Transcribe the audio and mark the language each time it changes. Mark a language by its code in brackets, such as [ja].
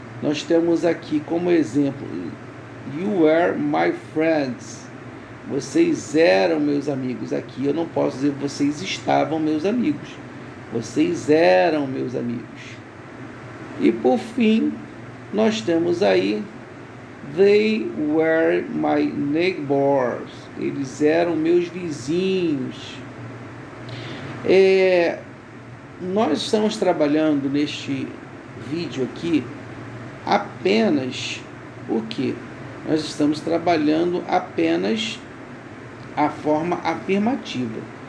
[pt] Nós temos aqui como exemplo, [en] you were my friends. [pt] Vocês eram meus amigos. Aqui eu não posso dizer vocês estavam meus amigos. Vocês eram meus amigos. E por fim, nós temos aí, [en] they were my neighbors. [pt] Eles eram meus vizinhos. Nós estamos trabalhando neste vídeo aqui apenas o que? Nós estamos trabalhando apenas a forma afirmativa.